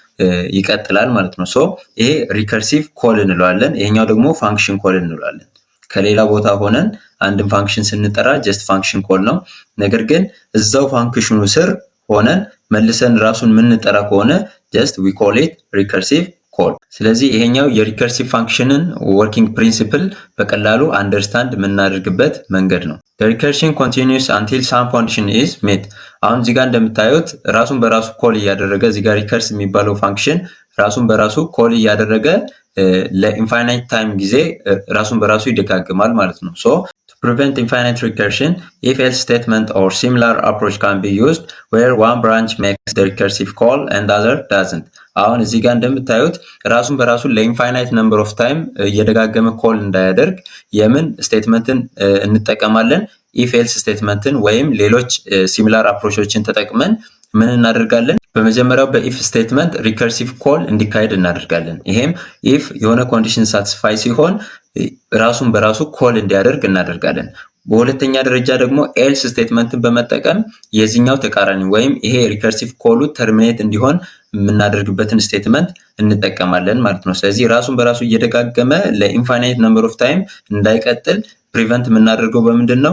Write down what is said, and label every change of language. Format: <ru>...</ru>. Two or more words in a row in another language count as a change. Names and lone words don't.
<am>ይቀጥላል ማለት ነው። ሶ ይሄ</am> <en>recursive call</en> <am>እንለዋለን። ይሄኛው ደግሞ</am> <en>function call</en> <am>እንለዋለን። ከሌላ ቦታ ሆነን አንድን ፋንክሽን ስንጠራ</am> <en>just function call</en> <am>ነው። ነገር ግን እዛው ፋንክሽኑ ስር ሆነን መልሰን ራሱን የምንጠራ ከሆነ</am> <en>just we call it recursive call።</en> <am>ስለዚህ ይሄኛው</am> <en>recursive function working principle</en> <am>በቀላሉ አንደርስታንድ የምናደርግበት መንገድ ነው።</am> <en>The recursion continues until some condition is met.</en> <am>አሁን እዚህ ጋር እንደምታዩት ራሱን በራሱ ኮል እያደረገ እዚህ ጋር ሪከርስ የሚባለው ፋንክሽን ራሱን በራሱ ኮል እያደረገ</am> <en>infinite time</en> <am>ጊዜ ራሱን በራሱ ይደጋግማል ማለት ነው። ሶ</am> <en>to prevent infinite recursion, if else statement or similar approach can be used where one branch makes the recursive call and the other doesn't.</en> <am>አሁን እዚህ ጋር እንደምታዩት ራሱን በራሱ</am> <en>infinite number of time</en> <am>እየደጋገመ ኮል እንዳያደርግ የምን ስቴትመንትን እንጠቀማለን?</am> <en>if else statement</en> <am>ወይም ሌሎች</am> <en>similar approaches</en> <am>ተጠቅመን ምን እናደርጋለን? በመጀመሪያው</am> <en>if statement recursive call</en> <am>እንዲካሄድ እናደርጋለን። ይሄም ኢፍ የሆነ</am> <en>condition satisfy</en> <am>ሲሆን ራሱን በራሱ ኮል እንዲያደርግ እናደርጋለን። በሁለተኛ ደረጃ ደግሞ</am> <en>else statement</en> <am>በመጠቀም የዚህኛው ተቃራኒ ወይም ይሄ</am> <en>recursive call terminate</en> <am>እንዲሆን የምናደርግበትን ስቴትመንት እንጠቀማለን ማለት ነው። ስለዚህ ራሱን በራሱ እየደጋገመ</am> <en>infinite number of time</en> <am>እንዳይቀጥል ፕሪቨንት የምናደርገው በምንድን ነው?</am>